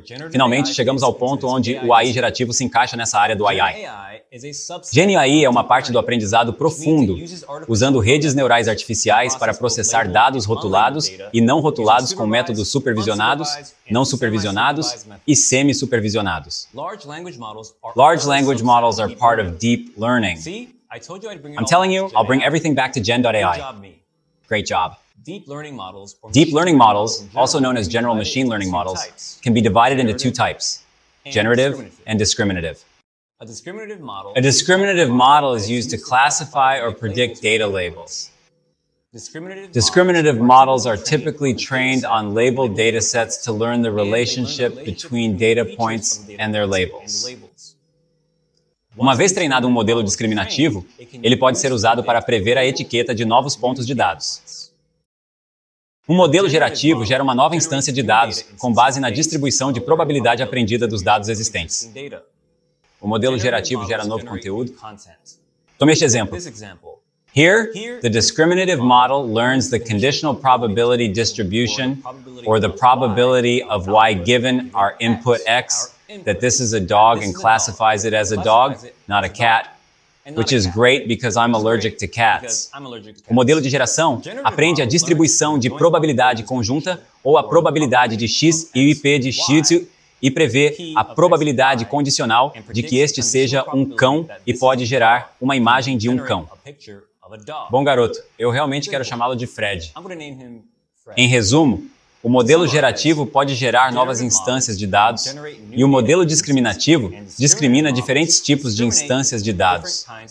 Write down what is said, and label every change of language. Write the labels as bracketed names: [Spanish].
[Portuguese] Finalmente, chegamos ao ponto onde o AI gerativo se encaixa nessa área do AI. GenAI é uma parte do aprendizado profundo, usando redes neurais artificiais para processar dados rotulados e não rotulados com métodos supervisionados, não supervisionados e semi-supervisionados. [English] Large language models are part of deep learning. I'm telling you, I'll bring everything back to Gen.ai. Great job. Deep learning models, also known as general machine learning models, can be divided into two types: generative and discriminative. A discriminative model is used to classify or predict data labels. Discriminative models are typically trained on labeled datasets to learn the relationship between data points and their labels. [Portuguese] Uma vez treinado um modelo discriminativo, ele pode ser usado para prever a etiqueta de novos pontos de dados. Um modelo gerativo gera uma nova instância de dados com base na distribuição de probabilidade aprendida dos dados existentes. O modelo gerativo gera novo conteúdo. Tome este exemplo. [English] Here, the discriminative model learns the conditional probability distribution, or the probability of y given our input x, that this is a dog and classifies it as a dog, not a cat, which is great because I'm allergic to cats. [Portuguese] O modelo de geração aprende a distribuição de probabilidade conjunta ou a probabilidade de x e o IP de x e prevê a probabilidade condicional de que este seja um cão e pode gerar uma imagem de um cão. Bom garoto, eu realmente quero chamá-lo de Fred. Em resumo, o modelo gerativo pode gerar novas instâncias de dados e o modelo discriminativo discrimina diferentes tipos de instâncias de dados.